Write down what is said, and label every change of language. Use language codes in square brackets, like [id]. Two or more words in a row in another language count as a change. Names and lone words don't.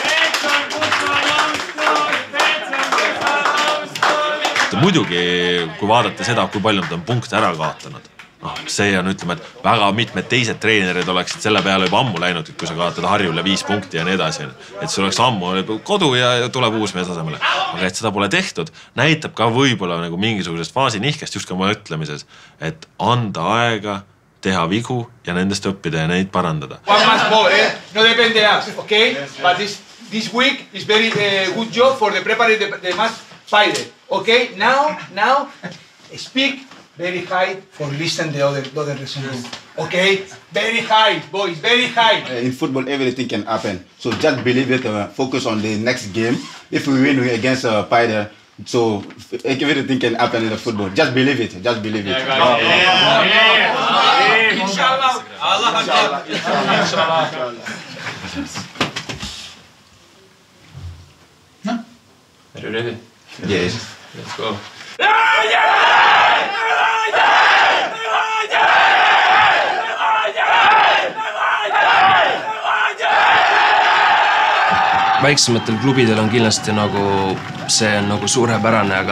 [et] muidugi, kui vaadata seda, kui palju nad on punkte ära kaotanud, see on, ütleme, et väga mitmed teised treenerid oleksid selle peale juba ammu läinud, kui sa kaotad Harjule 5 punkti ja nii edasi. Et see oleks ammu kodu ja tuleb uus mees asemele. Aga et seda pole tehtud, näitab ka võib-olla nagu mingisugusest faasinihkest just ka oma ütlemises, et anda aega, teha vigu ja nendest õppida ja neid parandada. [en] One match more, no depende us, okay? But this week is very good job for the preparing the match Friday. Okay, now speak very high for listen the other reason. Okay, very high, boys, very high. In football, everything can happen. So just believe it. Focus on the next game. If we win against Paider, so everything can happen in the football. Just believe it. Just believe it. [ar] Inshallah. Allah. Inshallah. [en] Are you ready? Yes. Let's go. [et] Väiksematel klubidel on kindlasti nagu see on nagu suurepärane, aga